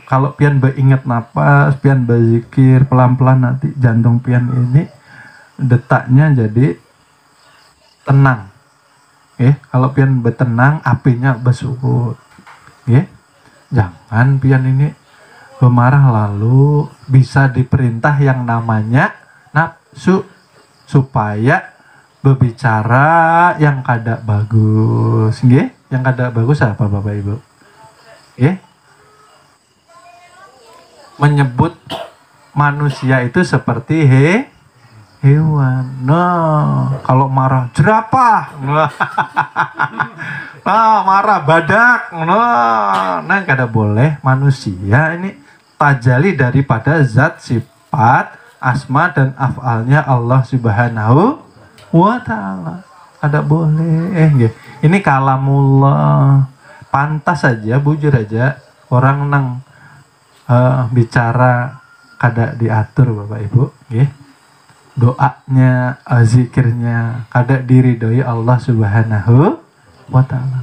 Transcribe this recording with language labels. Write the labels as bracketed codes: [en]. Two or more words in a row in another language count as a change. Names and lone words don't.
[bjn] Kalau pian beingat napas, pian berzikir pelan-pelan nanti jantung pian ini detaknya jadi tenang. Kalau pian betenang, apinya bersurut. Jangan pian ini pemarah lalu bisa diperintah yang namanya nafsu supaya berbicara yang kada bagus. Yang kada bagus apa Bapak Ibu? Menyebut manusia itu seperti hewan. Nah, kalau marah jerapah. Nah, marah badak. Nah, kada boleh. Manusia ini tajali daripada zat, sifat, asma dan af'alnya [ar] الله سبحانه وتعالى. [bjn] Kada boleh. Ini kalamullah. Pantas saja, bujur aja orang nang bicara kada diatur Bapak Ibu. Doanya, zikirnya kada diridhoi [ar] الله سبحانه وتعالى.